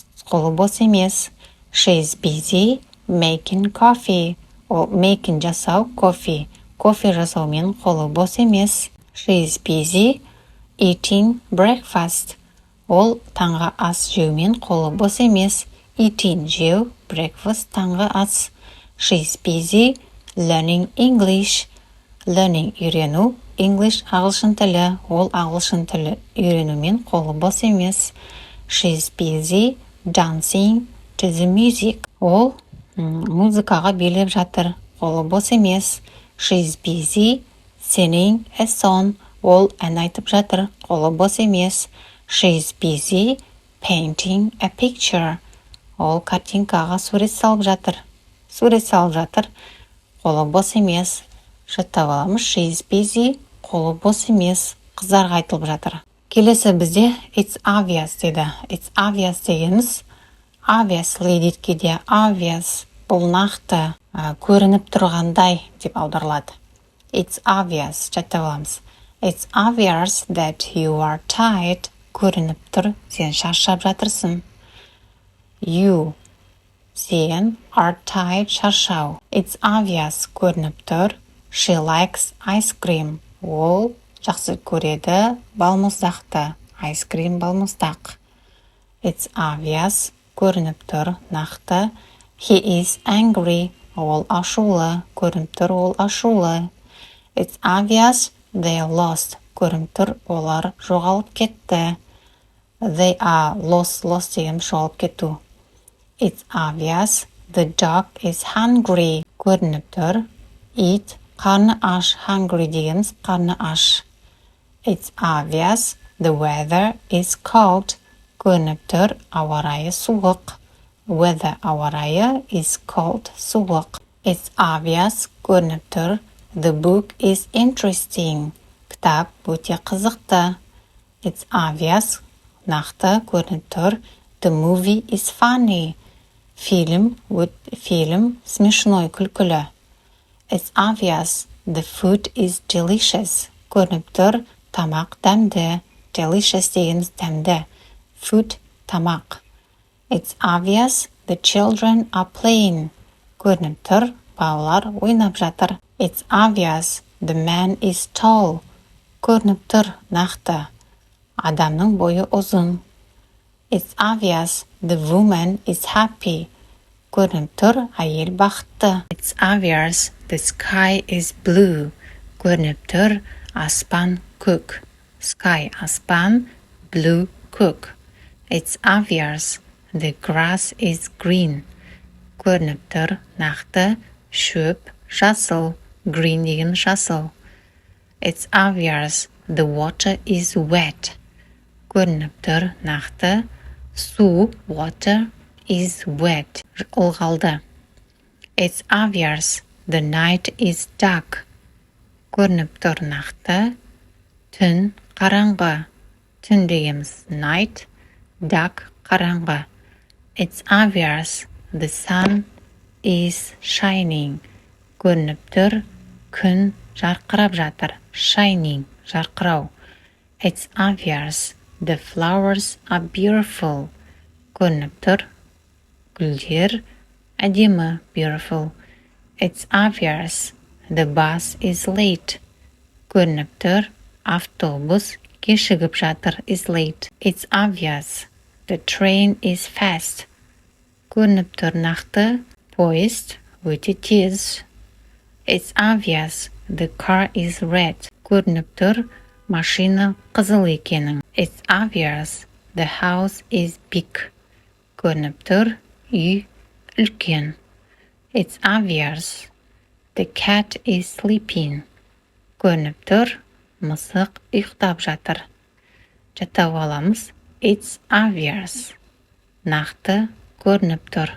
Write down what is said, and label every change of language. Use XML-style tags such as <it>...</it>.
<kk>Қолы бос емес.</kk> <en>She's busy making coffee.</en> <kk>Ол making жасау, кофе. Кофе жасаумен қолы бос емес.</kk> <en>She's busy eating breakfast.</en> <kk>Ол таңғы ас жеумен қолы бос емес. Eating жеу, breakfast таңғы ас.</kk> <en>She's busy learning English.</en> <kk>Learning үйрену, English ағылшын тілі. Ол ағылшын тілі үйренумен қолы бос емес.</kk> <en>She's busy dancing to the music.</en> <kk>Ол музыкаға билеп жатыр, қолы бос емес.</kk> <en>She's busy singing a song.</en> <kk>Ол ән айтып жатыр, қолы бос емес.</kk> <en>She's busy painting a picture.</en> <kk>Ол картинкаға сурет салып жатыр. Сурет салып жатыр, қолы бос емес. Жаттап аламыз.</kk> <en>She's busy,</en> <kk>қолы бос емес. Қыздарға айтылып жатыр. Келесі бізде</kk> <en>it's obvious</en> <kk>деді.</kk> <en>It's obvious</en> <kk>дегеніміз obviously дейді кейде. Obvious бұл нақты, көрініп тұрғандай деп аударылады.</kk> <en>It's obvious,</en> <kk>жаттап аламыз.</kk> <en>It's obvious that you are tired.</en> <kk>Көрініп тұр, сен шаршап жатырсың.</kk> <en>You, сен, are tired, шаршау. It's obvious,</en> <kk>көрініп тұр.</kk> <en>She likes ice cream.</en> <kk>Ол жақсы көреді балмұздақты.</kk> <en>Ice cream балмұздақ. It's obvious,</en> <kk>көрініп тұр, нақты.</kk> <en>He is angry.</en> <kk>Ол ашулы, көрініп тұр, ол ашулы.</kk> <en>It's obvious they are lost.</en> <kk>Көрініп тұр, олар жоғалып кетті.</kk> <en>They are lost</en> <kk>деген жоғалып кету.</kk> <en>It's obvious the dog is hungry.</en> <kk>Көрініп тұр, it қарны аш. Hungry дегеніміз қарны аш.</kk> <en>It's obvious the weather is cold.</en> <kk>Көрініп тұр, ауа райы суық. Weather ауа райы</kk> <en>is cold,</en> <kk>суық.</kk> <en>It's obvious,</en> <kk>көрініп тұр,</kk> <en>the book is interesting.</en> <kk>Кітап өте қызықты.</kk> <en>It's obvious,</en> <kk>нақты, көрініп тұр,</kk> <en>the movie is funny.</en> <ru>Фильм смешной, күлкілі.</ru> <en>It's obvious, the food is delicious.</en> <kk>Көрініп тұр, тамақ дәмді. Delicious дегеніміз дәмді. Food, тамақ.</kk> <en>It's obvious the children are playing.</en> <kk>Көрініп тұр, балалар ойнап жатыр.</kk> <en>It's obvious the man is tall.</en> <kk>Көрініп тұр, нақты, адамның бойы ұзын.</kk> <en>It's obvious the woman is happy.</en> <kk>Көрініп тұр, әйел бақытты.</kk> <en>It's obvious the sky is blue.</en> <kk>Көрініп тұр, аспан көк. Sky аспан, blue көк.</kk> <en>It's obvious the grass is green.</en> <kk>Көрініп тұр, нақты, шөп жасыл. Green деген жасыл.</kk> <en>It's obvious the water is wet.</en> <kk>Көрініп тұр, нақты, су,</kk> <en>water is wet.</en> <kk>Ылғалды.</kk> <en>It's obvious the night is dark.</en> <kk>Көрініп тұр, нақты, түн қараңғы. Түн дегеніміз night, dark қараңғы.</kk> <en>It's obvious the sun is shining.</en> <kk>Көрініп тұр, күн жарқырап жатыр. Shining, жарқырау.</kk> <en>It's obvious the flowers are beautiful.</en> <kk>Көрініп тұр, гүлдер әдемі, beautiful.</kk> <en>It's obvious the bus is late.</en> <kk>Көрініп тұр, автобус кешігіп жатыр.</kk> <en>Is late. It's obvious the train is fast.</en> <kk>Көрініп тұр, нақты, поезд өте тез.</kk> <en>It's obvious the car is red.</en> <kk>Көрініп тұр, машина қызыл екенің.</kk> <en>It's obvious the house is big.</en> <kk>Көрініп тұр, үй үлкен.</kk> <en>It's obvious. The cat is sleeping.</en> <kk>Көрініп тұр, мысық ұйықтап жатыр. Жаттап аламыз.</kk> <en>It's obvious.</en> <kk>Нақты көрініп тұр.</kk>